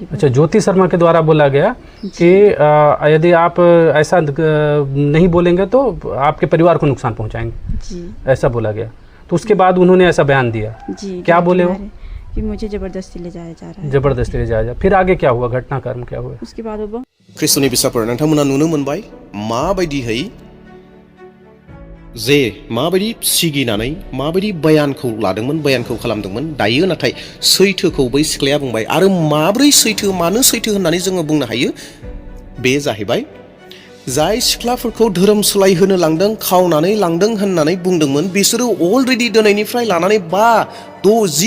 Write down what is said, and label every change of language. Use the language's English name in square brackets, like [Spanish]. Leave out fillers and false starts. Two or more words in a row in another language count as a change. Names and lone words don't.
[Hindi] अच्छा ज्योति शर्मा के द्वारा बोला गया कि यदि आप ऐसा नहीं बोलेंगे तो आपके परिवार को नुकसान पहुंचाएंगे जी ऐसा बोला गया तो उसके बाद उन्होंने ऐसा बयान दिया जी क्या बोले हो कि मुझे जबरदस्ती ले जाया जा रहा है जबरदस्ती ले जाया जा फिर आगे क्या हुआ घटनाक्रम क्या हुआ उसके बाद वो [Bodo] ख्रिस्ट'नि बिसाफोर नोंथांमोना नुनो मोनबाय माबायदिहै जे माबायदि सिगिनानै माबायदि बयानखौ लादोंमोन बयानखौ खालामदोंमोन दायो नाथाय सैथोखौ बै सिख्लाया बुंबाय आरो माब्रै सैथो मानो सैथो होननानै जोङो बुंनो हायो बे जाहैबाय जाय सिख्लाफोरखौ धोरोम सोलायहोनो लांदों खावनानै लांदों होननानै बुंदोंमोन बिसोरो अलरेडि दिनैनिफ्राय लानानै 5-10